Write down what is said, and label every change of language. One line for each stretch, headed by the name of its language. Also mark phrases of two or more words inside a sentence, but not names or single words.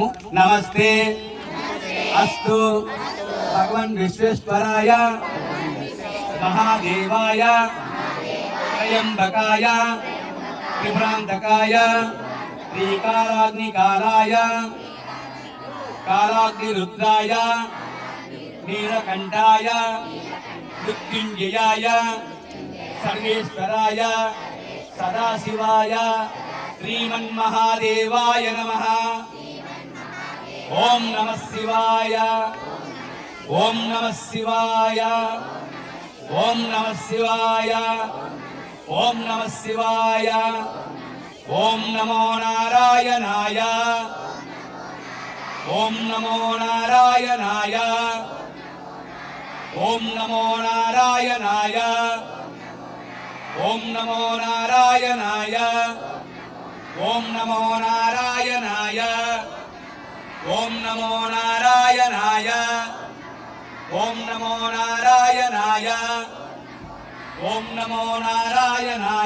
Sanskrit: నమస్తే అస్తు భగవన్ విశ్వేశ్వరాయ మహాదేవాయ త్రయంబకాయ త్రిపురాంతకాయ శ్రీకాలాగ్నికాలాయ కాలాగ్నిరుద్రాయ నీలకంఠాయ మృత్యుంజయాయ సర్వేశ్వరాయ సదాశివాయ శ్రీమన్మహాదేవాయ నమః. ఓం నమః శివాయ, ఓం నమః శివాయ, ఓం నమః శివాయ, ఓం నమః శివాయ. ఓం నమో నారాయణాయ, ఓం నమో నారాయణాయ, ఓం నమో నారాయణాయ, ఓం నమో నారాయణాయ, ఓం నమో నారాయణాయ, ఓం నమో నారాయణాయ, ఓం నమో నారాయణాయ, ఓం నమో నారాయణాయ.